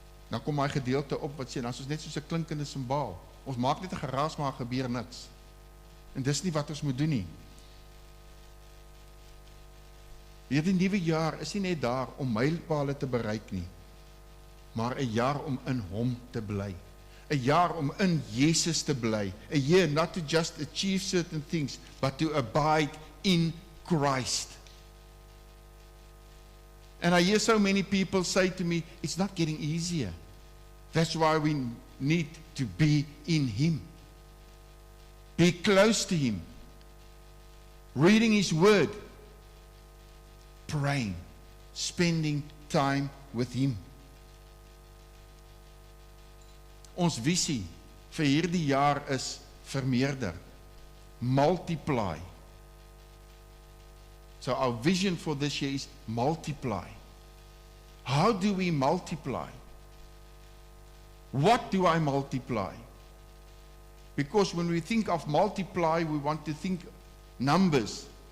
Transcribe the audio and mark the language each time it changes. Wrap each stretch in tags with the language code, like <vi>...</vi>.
<af>Dan kom my gedeelte op wat sê, dan is ons net soos 'n klinkende simbaal. Ons maak net 'n geraas, maar gebeur niks. En dis nie wat ons moet doen nie. Hierdie nuwe jaar is nie net daar om mylpale te bereik nie, maar 'n jaar om in hom te bly. 'n jaar om in Jesus te bly.</af> <en>A year not to just achieve certain things, but to abide in Christ. And I hear so many people say to me, it's not getting easier. That's why we need to be in Him. Be close to Him. Reading His Word. Praying. Spending time with Him.</en> <af>Ons visie vir hierdie jaar is vermeerder.</af> <en>Multiply. So our vision for this year is multiply. How do we multiply? What do I multiply? Because when we think of multiply, we want to think numbers.</en>